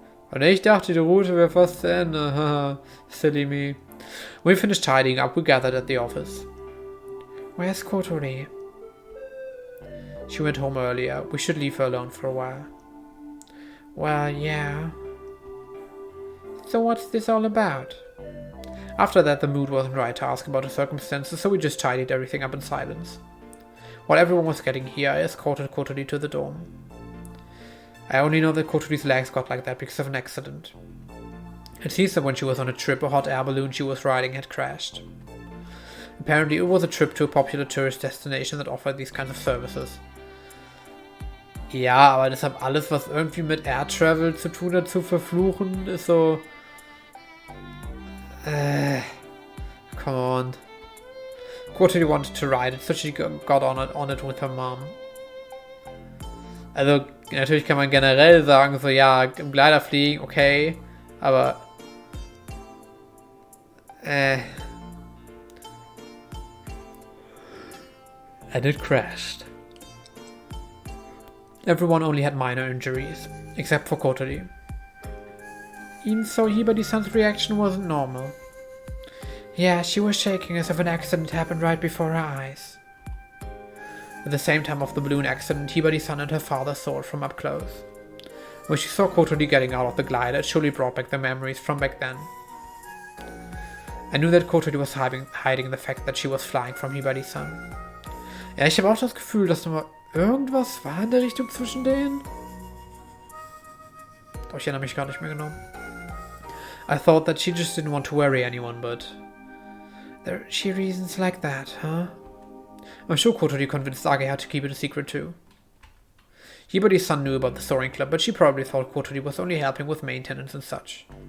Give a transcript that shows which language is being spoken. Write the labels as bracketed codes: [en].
[de] Und ich dachte, die Route wäre fast zu Ende. [en] Haha, silly me. When we finished tidying up, we gathered at the office. Where's Kotori? She went home earlier. We should leave her alone for a while. Well, yeah. So what's this all about? After that, the mood wasn't right to ask about the circumstances, so we just tidied everything up in silence. While everyone was getting here, I escorted Kotori to the dorm. I only know that Kotori's legs got like that because of an accident. It seems that when she was on a trip, a hot air balloon she was riding had crashed. Apparently it was a trip to a popular tourist destination that offered these kinds of services. [de] Ja, aber deshalb alles, was irgendwie mit Air Travel zu tun hat, zu verfluchen, ist so... [en] Come on. Kotori wanted to ride it, so she got on it with her mom. [de] Also, natürlich kann man generell sagen, so ja, im Glider fliegen, okay, aber [en] and it crashed. Everyone only had minor injuries, except for Kotori. Even so, Hibari-san's reaction wasn't normal. Yeah, she was shaking as if an accident happened right before her eyes. At the same time of the balloon accident, Hibari-san and her father saw it from up close. When she saw Kotori getting out of the glider, it surely brought back the memories from back then. I knew that Kotori was hiding the fact that she was flying from Hibari-san. [de] Ja, ich habe auch das Gefühl, dass da mal irgendwas war in der Richtung zwischen denen. Doch ich erinnere mich gar nicht mehr genau. [en] I thought that she just didn't want to worry anyone, but... There she reasons like that, huh? I'm sure Kotori convinced Ageha to keep it a secret too. Hibari's-san knew about the soaring club, but she probably thought Kotori was only helping with maintenance and such.